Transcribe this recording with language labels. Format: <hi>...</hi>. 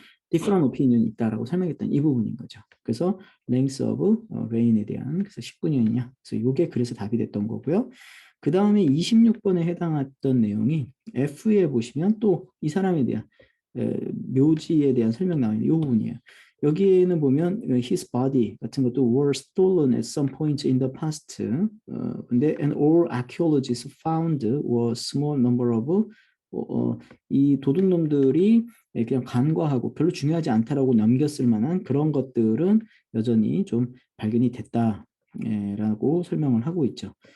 <en>different opinion</en> <ko>이 있다라고 설명했던 이 부분인 거죠. 그래서</ko> <en>length of reign</en> <ko>에 대한, 그래서 19년이냐. 그래서 이게 그래서 답이 됐던 거고요. 그 다음에 26번에 해당했던 내용이 F에 보시면 또 이 사람에 대한 묘지에 대한 설명 나와 있는 이 부분이에요. 여기에는 보면</ko> <en>his body</en> <ko>같은 것도</ko> <en>were stolen at some point in the past.</en> <ko>근데</ko> <en>and all archaeologists found were small number of</en> <ko>이 도둑놈들이 그냥 간과하고 별로 중요하지 않다라고 넘겼을 만한 그런 것들은 여전히 좀 발견이 됐다라고 설명을 하고 있죠.</ko>